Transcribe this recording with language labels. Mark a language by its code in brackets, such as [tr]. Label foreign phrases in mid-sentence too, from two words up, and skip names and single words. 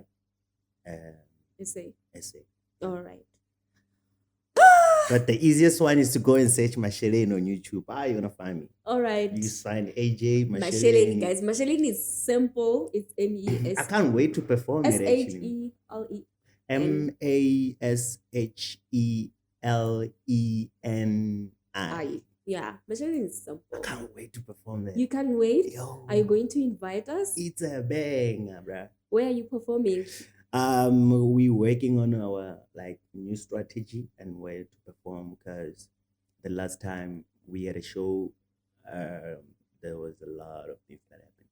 [en] SA. SA. All right. But the easiest one is to go and search Masheleni on YouTube. You're gonna find me. All right. You just find AJ Masheleni, Masheleni. guys. Masheleni is simple. It's I MES can't wait to perform it actually. SHELE. MASHELENI. Yeah, Masheleni is simple. I can't wait to perform that. You can wait. Yo, Are you going to invite us? it's a banger, bruh. Where are you performing? We're working on our like new strategy and where to perform because the last time we had a show, there was a lot of things that happened.